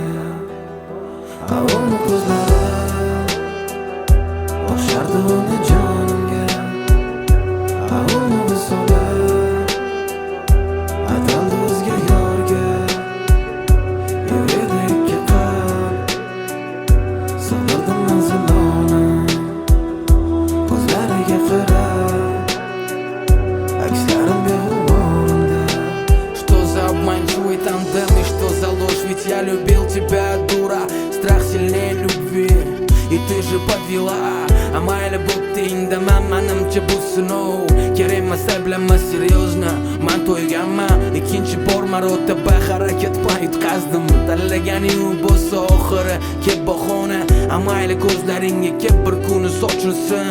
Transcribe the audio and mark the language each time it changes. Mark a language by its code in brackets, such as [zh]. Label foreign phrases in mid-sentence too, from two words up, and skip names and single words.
[uz] Uni ko'zlari o'xshardi uni jonimga, uni visoli ataldi o'zga yorga. Yuradi ikki qalb, so'ndirdim manziloni. Ko'zlariga qarab, akslarim beg'uborimda. [ru] Что за обманчивый тандем и что за ложь? Ведь я любил тебя, дура. Страх сильнее любви, и ты же подвела. [uz] Mayli bo'ptingda manimcha bu sinov. Kerak emas ayblama серьезно. Men to'yganman ikkinchi bor marotaba harakat bilan yutqazdim. Tanlaganing u bo'lsa oxiri kep bahona. Mayli ko'zlaringga kep bir kuni sochilsin.